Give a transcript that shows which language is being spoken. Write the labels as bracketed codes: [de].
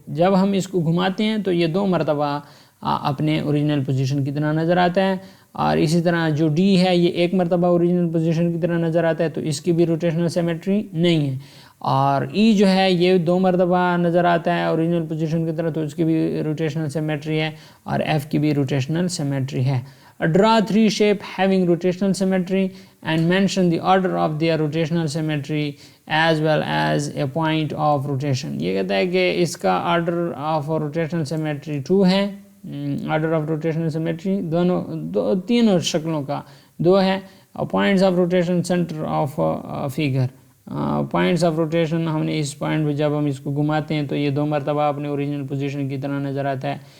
[ur] جب ہم اس کو گھماتے ہیں تو یہ 2 مرتبہ اپنے اوریجنل پوزیشن کی طرح نظر آتا ہے. اور اسی طرح جو ڈی ہے یہ 1 مرتبہ اوریجنل پوزیشن کی طرح نظر آتا ہے، تو اس کی بھی روٹیشنل سیمیٹری نہیں ہے. اور ای جو ہے یہ 2 مرتبہ نظر آتا ہے اوریجنل پوزیشن کی طرح، تو اس کی بھی روٹیشنل سیمیٹری ہے. اور ایف کی بھی روٹیشنل سیمیٹری ہے. [en] Draw 3 shape having rotational symmetry and mention the order of their rotational symmetry as well as a point of rotation. [ur] یہ کہتا ہے کہ اس کا [en] order of rotational symmetry [ur] 2 ہے. [en] order of rotational symmetry [ur] تینوں شکلوں کا 2 ہے. [en] points of rotation center of figure. points of rotation [ur] ہم نے اس پوائنٹ پہ جب ہم اس کو گھماتے ہیں تو یہ 2 مرتبہ اپنے اوریجنل پوزیشن کی طرح نظر آتا ہے.